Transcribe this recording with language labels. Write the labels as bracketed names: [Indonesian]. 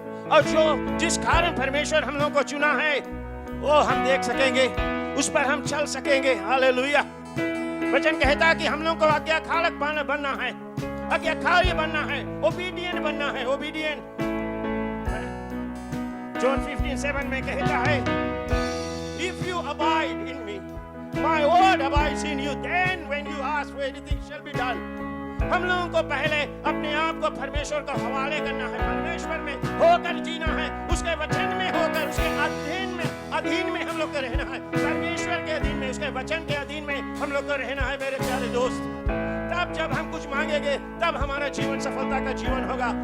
[Hindi] और जो जिस कारण परमेश्वर हम लोगों को चुना है वो हम देख सकेंगे, उस पर हम चल सकेंगे। हालेलुया, वचन कहता है कि हम लोग को आज्ञाकारक बनना है, आज्ञाकारी बनना है, ओबीडिएंट बनना है, ओबीडिएंट। जॉन 15:7 में कहता है, [English] if you abide in me, my word abides in you, then when you ask for anything shall be done। [Hindi] हम लोगों को पहले अपने आप को परमेश्वर को हवाले करना है, परमेश्वर में होकर जीना है, उसके वचन में होकर, उसके अधीन में हम लोग को रहना है, परमेश्वर के अधीन में, उसके वचन के अधीन में हम लोग को रहना है मेरे प्यारे दोस्त। तब जब हम कुछ मांगेंगे तब हमारा जीवन सफलता का जीवन होगा।